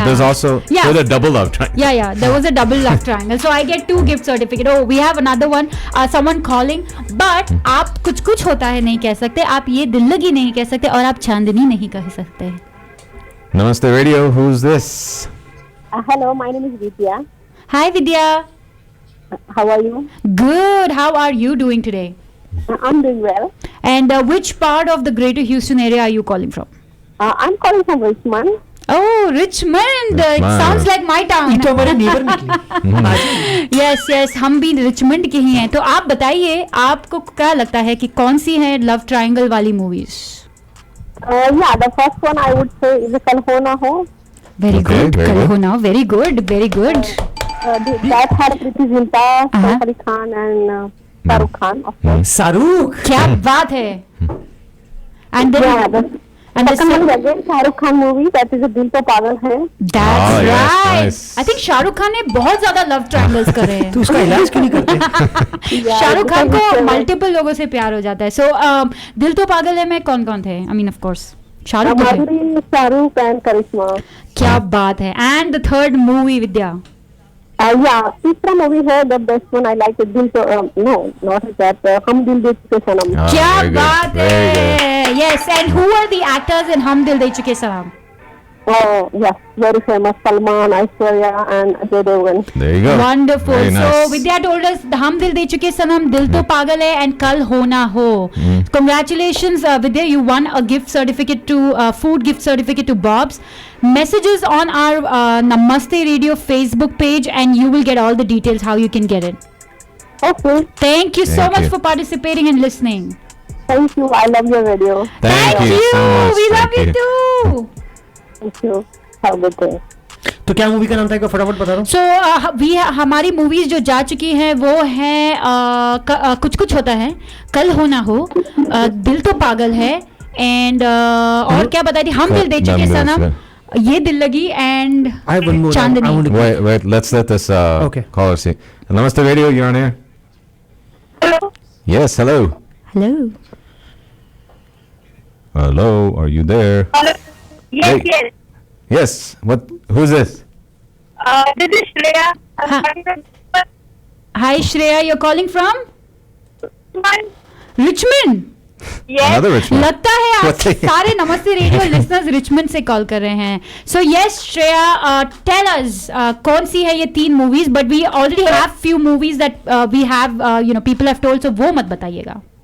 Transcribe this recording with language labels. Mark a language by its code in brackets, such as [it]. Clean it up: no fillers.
[en] But there's also there's a double love triangle. Yeah, there was a double love triangle. So I get 2 gift certificate. Oh, we have another one. Someone calling. [hi] But आप कुछ कुछ होता है नहीं कह सकते. आप ये दिल लगी नहीं कह सकते और आप चांदनी नहीं कह सकते. [en] Namaste Radio. Who's this? Hello, my name is Vidya. Hi Vidya. How are you? Good. How are you doing today? I'm doing well. And which part of the Greater Houston area are you calling from? I'm calling from Richmond. Oh, Richmond. It sounds like my town. [hi] ये तो हमारे neighbor निकले. Yes, हम भी Richmond के ही हैं. तो आप बताइए, आपको क्या लगता है कि कौन सी है लव ट्रायंगल वाली movies? [en] Yeah, the first one I would say is Kal Ho Na Ho. Very good. Kal Ho Na. Very good. That had Preeti Zinta, Saif Ali Khan and Shah Rukh Khan. Of course. Saruk. [hi] क्या बात है? [en] And then and the second one is again Shah Rukh Khan movie, that is Dil To Pagal Hai. That's right. I think [hi] Shahrukh Khan ने बहुत ज्यादा love triangles करे हैं. तो उसका इलाज क्यों नहीं करते? शाहरुख खान को मल्टीपल लोगों से प्यार हो जाता है. So दिल तो पागल है में कौन थे? [en] I mean of course Shahrukh. Shahrukh and Karishma. [hi] क्या बात है. [en] And the third movie Vidya. Yeah, तीसरा movie है the best one I like it. Dil To no, not that. Hum Dil De Chuke Sanam. [hi] क्या बात है. [en] Yes, and who are the actors in Hum Dil De Chuke Sanam? Oh yes, very famous. Salman, Aishwarya and Ajay Devgan. There you go. Wonderful. Very nice. So Vidya told us Hum Dil De Chuke Sanam, Dil To Pagal Hai and Kal Ho Na Ho. Congratulations Vidya, you won a gift certificate to food gift certificate to Bob's. Messages on our Namaste Radio Facebook page and you will get all the details how you can get it. Okay. Thank you so much for participating and listening. Thank you. I love your radio. Thank you so much. We love you too. Thank you. Have a good day. [hi] तो क्या movie का नाम था, फटाफट बता दो. So हमारी movies जो जा चुकी हैं वो हैं कुछ कुछ होता है, कल हो ना हो, दिल तो पागल है एंड और क्या बताई थी, हम दिल दे चुके सनम, ये दिल लगी and Chandni. [en] Wait, let's let this caller see. Namaste Radio, you're on air. Hello. Yes, hello. Hello, are you there? Hello. Yes, yes. Yes. Who's this? This is Shreya. Hi Shreya, you're calling from? Richmond. Yes. Another Richmond. [hi] लगता है आप सारे नमस्ते radio listeners Richmond से call कर रहे हैं. [en] So yes Shreya, tell us [hi] कौन सी है ये [en] 3 movies, but we already have few movies that we have people have told, so [hi] वो मत बताइएगा.